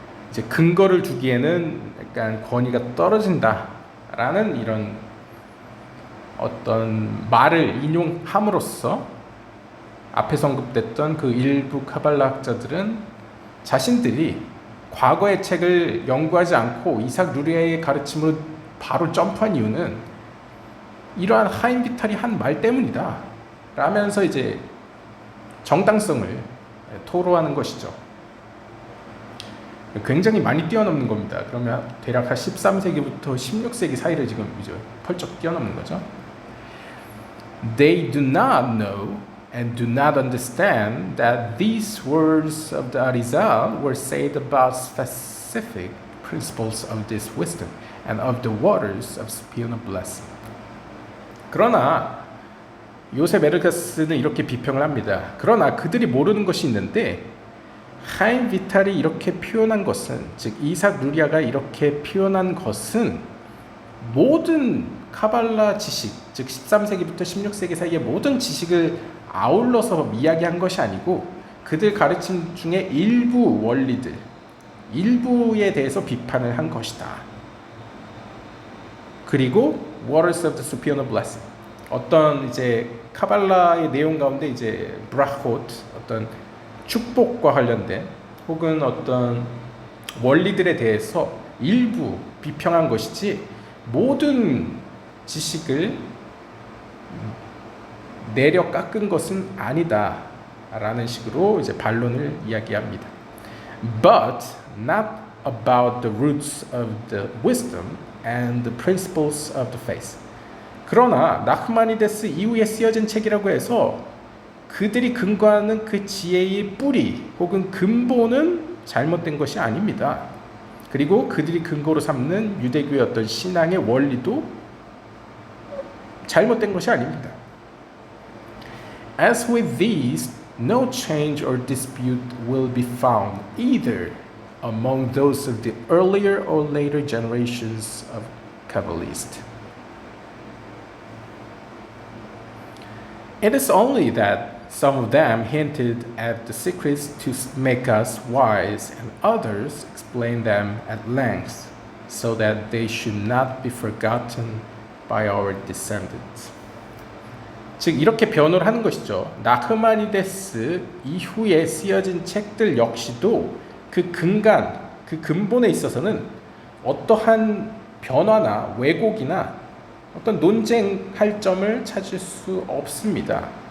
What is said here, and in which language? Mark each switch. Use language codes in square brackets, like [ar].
[ko] 이제 근거를 두기에는 약간 권위가 떨어진다라는 이런 어떤 말을 인용함으로써 앞에서 언급됐던 그 일부 카발라 학자들은 자신들이 과거의 책을 연구하지 않고 이삭 루리아의 가르침으로 바로 점프한 이유는 이러한 하임 비탈이 한 말 때문이다 라면서 이제 정당성을 토로하는 것이죠. 굉장히 많이 뛰어넘는 겁니다. 그러면 대략 한 13세기부터 16세기 사이를 지금 이제 펄쩍 뛰어넘는 거죠. [en] They do not know and do not understand that these words of the Arizal were said about specific principles of this wisdom and of the waters of supernal blessing. [ko] 그러나 요셉 에르가스는 이렇게 비평을 합니다. 그러나 그들이 모르는 것이 있는데 하임 비탈이 이렇게 표현한 것은, 즉 이삭 루리아가 이렇게 표현한 것은 모든 카발라 지식, 즉 13세기부터 16세기 사이의 모든 지식을 아울러서 이야기한 것이 아니고 그들 가르침 중에 일부 원리들, 일부에 대해서 비판을 한 것이다. 그리고 [en] Waters of the Supernal Blessing, [ko] 어떤 이제 카발라의 내용 가운데 이제 브라콧, 어떤 축복과 관련된 혹은 어떤 원리들에 대해서 일부 비평한 것이지 모든 지식을 내려 깎은 것은 아니다 라는 식으로 이제 반론을 이야기합니다. [en] But not about the roots of the wisdom and the principles of the faith. [ko] 그러나 나흐마니데스 이후에 쓰여진 책이라고 해서 그들이 근거하는 그 지혜의 뿌리 혹은 근본은 잘못된 것이 아닙니다. 그리고 그들이 근거로 삼는 유대교의 어떤 신앙의 원리도 잘못된 것이 아닙니다. [en] As with these, no change or dispute will be found either among those of the earlier or later generations of Kabbalists. It is only that some of them hinted at the secrets to make us wise, and others explained them at length, so that they should not be forgotten by our descendants. [ko] 즉 이렇게 변호를 하는 것이죠. 나흐마니데스 이후에 쓰여진 책들 역시도 그 근간, 그 근본에 있어서는 어떠한 변화나 왜곡이나 어떤 논쟁할 점을 찾을 수 없습니다.